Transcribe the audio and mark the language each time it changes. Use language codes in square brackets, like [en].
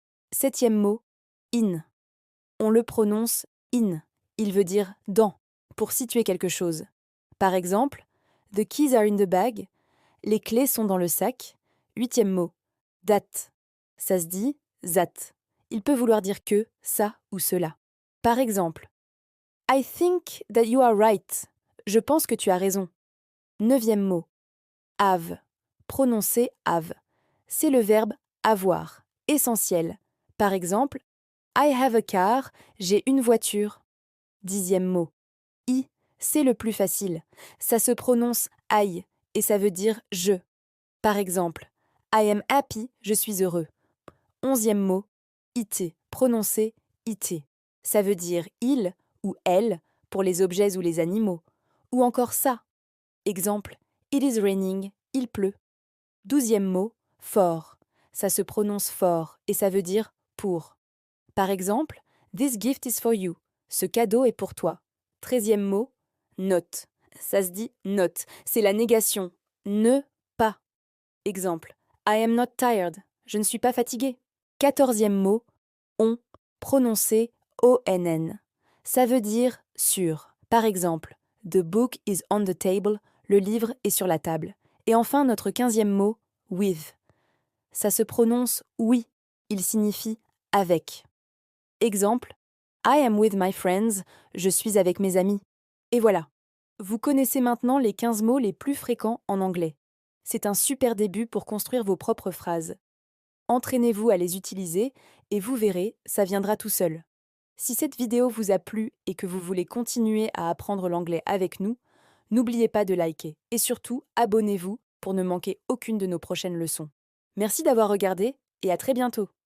[fr] Septième mot, in. On le prononce in. Il veut dire dans, pour situer quelque chose. Par exemple, [en] the keys are in the bag, [fr] les clés sont dans le sac. Huitième mot, that. Ça se dit that. Il peut vouloir dire que, ça ou cela. [en] Par exemple, I think that you are right. [fr] Je pense que tu as raison. Neuvième mot, have. Prononcez have. C'est le verbe avoir, essentiel. Par exemple, [en] I have a car, [fr] j'ai une voiture. Dixième mot, I, c'est le plus facile. Ça se prononce I et ça veut dire je. Par exemple, [en] I am happy, [fr] je suis heureux. Onzième mot, it, prononcez it. Ça veut dire il ou elle pour les objets ou les animaux. Ou encore ça. Exemple, [en] it is raining, [fr] il pleut. Douzième mot, for. Ça se prononce for et ça veut dire pour. [en] Par exemple, this gift is for you. [fr] Ce cadeau est pour toi. Treizième mot, not. Ça se dit not. C'est la négation. Ne pas. Exemple, [en] I am not tired. [fr] Je ne suis pas fatigué. Quatorzième mot, on. Prononcé ONN. Ça veut dire sur. [en] Par exemple, the book is on the table. [fr] Le livre est sur la table. Et enfin, notre quinzième mot, with. Ça se prononce oui. Il signifie avec. [en] Exemple, I am with my friends. [fr] Je suis avec mes amis. Et voilà. Vous connaissez maintenant les 15 mots les plus fréquents en anglais. C'est un super début pour construire vos propres phrases. Entraînez-vous à les utiliser et vous verrez, ça viendra tout seul. Si cette vidéo vous a plu et que vous voulez continuer à apprendre l'anglais avec nous, n'oubliez pas de liker et surtout abonnez-vous pour ne manquer aucune de nos prochaines leçons. Merci d'avoir regardé et à très bientôt.